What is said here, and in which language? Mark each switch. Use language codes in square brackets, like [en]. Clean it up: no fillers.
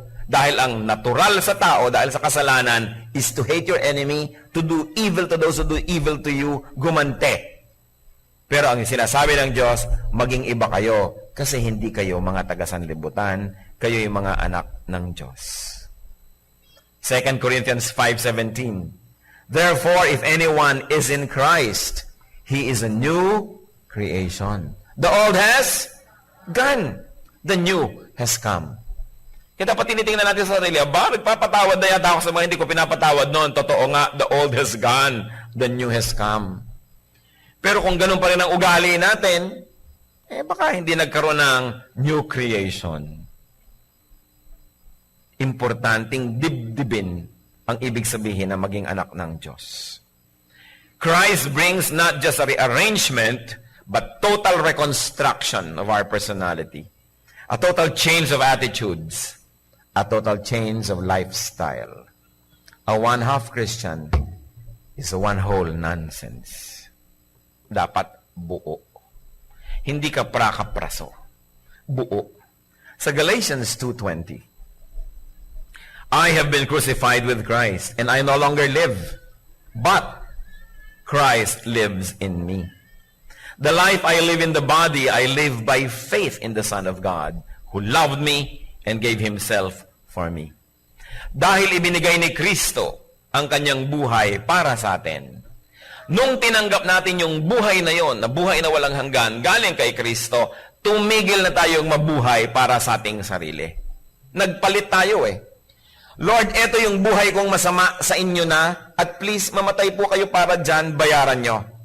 [tl] Dahil ang natural sa tao, dahil sa kasalanan, [en] is to hate your enemy, to do evil to those who do evil to you, [tl] gumante. Pero ang sinasabi ng Diyos, maging iba kayo, kasi hindi kayo mga taga-sanlibutan, kayo yung mga anak ng Diyos. [en] 2 Corinthians 5:17. Therefore, if anyone is in Christ, he is a new creation. The old has gone. The new has come. [tl] Kaya dapat tinitingnan natin sa sarili, nagpapatawad na yata ako sa mga hindi ko pinapatawad noon. Totoo nga, [en] the old has gone, the new has come. [tl] Pero kung ganun pa rin ang ugali natin, baka hindi nagkaroon ng new creation. Importanteng dibdibin ang ibig sabihin na maging anak ng Diyos. [en] Christ brings not just a rearrangement, but total reconstruction of our personality. A total change of attitudes. A total change of lifestyle. A one-half Christian is a one-whole nonsense. [tl] Dapat buo. Hindi ka prakapraso. Buo. [en] Sa Galatians 2:20, I have been crucified with Christ, and I no longer live, but Christ lives in me. The life I live in the body, I live by faith in the Son of God, who loved me and gave Himself for me. [tl] Dahil ibinigay ni Kristo ang kanyang buhay para sa atin. Nung tinanggap natin yung buhay na yon, na buhay na walang hanggan, galing kay Kristo, tumigil na tayong mabuhay para sa ating sarili. Nagpalit tayo eh. Lord, eto yung buhay kong masama sa inyo na, at please, mamatay po kayo para dyan, bayaran nyo.